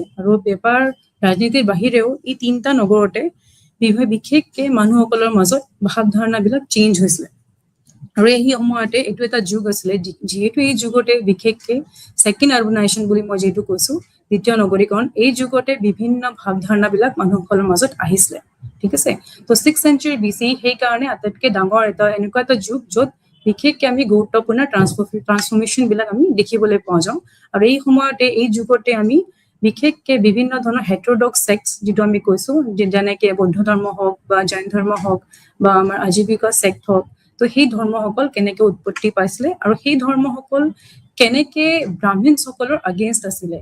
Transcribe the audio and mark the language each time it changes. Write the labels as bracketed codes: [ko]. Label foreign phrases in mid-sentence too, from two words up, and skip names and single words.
[as] আৰু বেপাৰ ৰাজনীতিৰ বাহিৰেও এই তিনিটা নগৰতে বিশেষকৈ মানুহসকলৰ মাজত ভাৱধাৰণাবিলাক চেঞ্জ হৈছিলে। আৰু এই সময়তে এইটো এটা যুগ আছিলে, যিহেতু এই যুগতে বিশেষকৈ [en] second urbanization [as] বুলি মই যিহেতু কৈছোঁ, দ্বিতীয় নগৰীকৰণ, এই যুগতে বিভিন্ন ভাৱধাৰণাবিলাক মানুহসকলৰ মাজত আহিছিলে। ঠিক আছে, তো [en] 6th century BC [as] সেইকাৰণে আটাইতকৈ ডাঙৰ এনেকুৱা এটা যুগ য'ত বিশেষকৈ আমি গুৰুত্বপূৰ্ণ ট্ৰান্সফৰ্মেশ্যনবিলাক আমি দেখিবলৈ পোৱা যাওঁ। আৰু এই সময়তে এই যুগতে আমি বিশেষকৈ বিভিন্ন ধৰণৰ [en] heterodox sects, [as] যিটো আমি কৈছোঁ, যেনেকৈ বৌদ্ধ ধৰ্ম হওক বা জৈন ধৰ্ম হওক বা আমাৰ আজীৱিকা ছেক্ট হওক, তো সেই ধৰ্মসকল কেনেকৈ উৎপত্তি পাইছিলে আৰু সেই ধৰ্মসকল কেনেকৈ ব্ৰাহ্মণসকলৰ আগেইনষ্ট আছিলে।